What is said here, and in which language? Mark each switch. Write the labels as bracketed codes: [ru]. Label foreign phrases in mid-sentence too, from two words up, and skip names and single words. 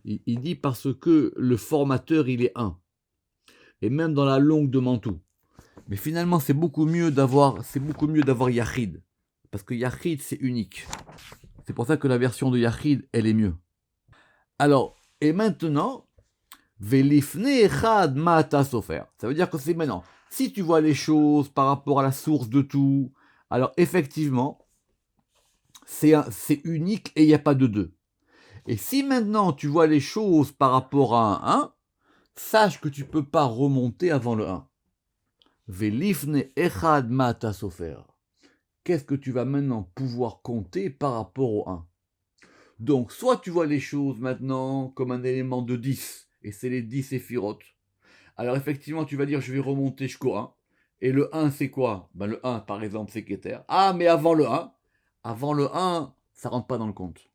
[fr] Il dit parce que le formateur il est 1. Et même dans la longue de Mantoue. Mais finalement c'est beaucoup mieux d'avoir Yachid. Parce que Yachid c'est unique. C'est pour ça que la version de Yachid elle est mieux. Alors, et maintenant, [he] ולפני אחד מה אתה סופר. [fr] Ça veut dire que c'est maintenant. Si tu vois les choses par rapport à la source de tout, alors effectivement, c'est unique et il n'y a pas de 2. Et si maintenant tu vois les choses par rapport à un 1, sache que tu ne peux pas remonter avant le 1. [he] ולפני אחד מה אתה סופר. [fr] qu'est-ce que tu vas maintenant pouvoir compter par rapport au 1? Donc, soit tu vois les choses maintenant comme un élément de 10, et c'est les 10 séphirotes. Alors effectivement, tu vas dire, je vais remonter jusqu'au 1. Et le 1, c'est quoi? Ben, le 1, par exemple, c'est Keter. Ah, mais avant le 1, ça rentre pas dans le compte.